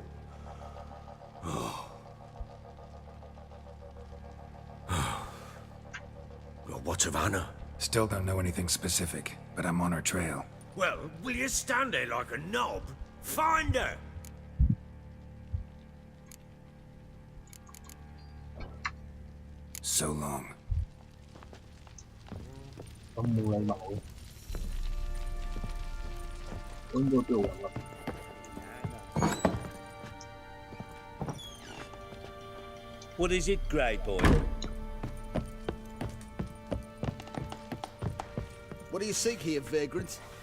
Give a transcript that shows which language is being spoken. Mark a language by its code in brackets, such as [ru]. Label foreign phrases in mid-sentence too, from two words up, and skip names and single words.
[en] Oh. Well, what of Anna? Still don't know anything specific, but I'm on her trail. Well, will you stand there like a knob? Find her! So long. [yue] 咁冇禮貌嘅，應該邊度揾啊？ [en] What is it, Grey Boy? What do you seek here, vagrant?